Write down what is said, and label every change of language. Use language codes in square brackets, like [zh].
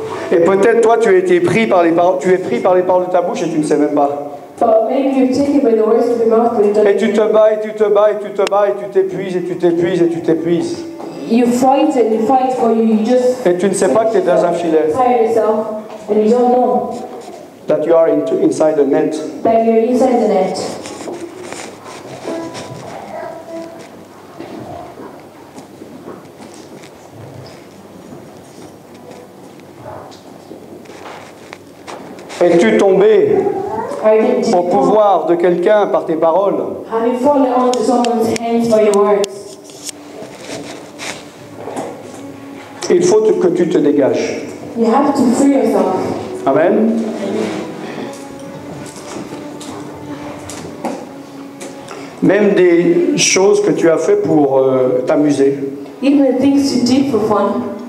[fr] Et peut-être toi tu as été pris par les paroles, tu es pris par les paroles de ta bouche et tu ne sais même pas. [en] But maybe you're taken by the words of your mouth, but you don't. [fr] Et tu te bats et tu te bats et tu te bats et tu t'épuises et tu t'épuises et tu t'épuises. [en] You fight and you fight, but you just [fr] Et tu ne sais pas que tu es dans un filet. [en] tire yourself, and you don't know That you are inside the net. that you're inside the net. [fr] Es-tu tombé [en] Did you [fr] au pouvoir de quelqu'un par tes paroles? [en] have you fallen onto someone's hands by your words? [fr] Il faut que tu te dégages. [en] You have to free yourself. Amen. [fr] Même des choses que tu as fait pour t'amuser, [en] Even the things you did for fun